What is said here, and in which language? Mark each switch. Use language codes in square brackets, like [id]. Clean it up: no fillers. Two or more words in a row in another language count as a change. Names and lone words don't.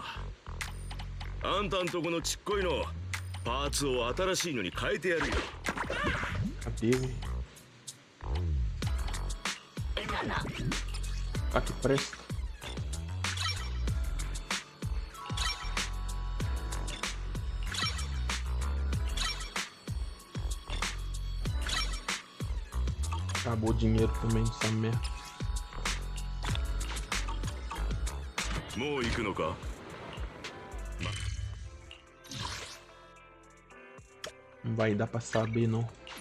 [ja] あんたんとこのちっこいのパーツを新しいのに変えてやるよ。 [pt] Cadê, velho? Ah, que presta. Acabou o dinheiro também dessa merda. [ja] もう行くのか? [pt] Não vai dar pra saber, não.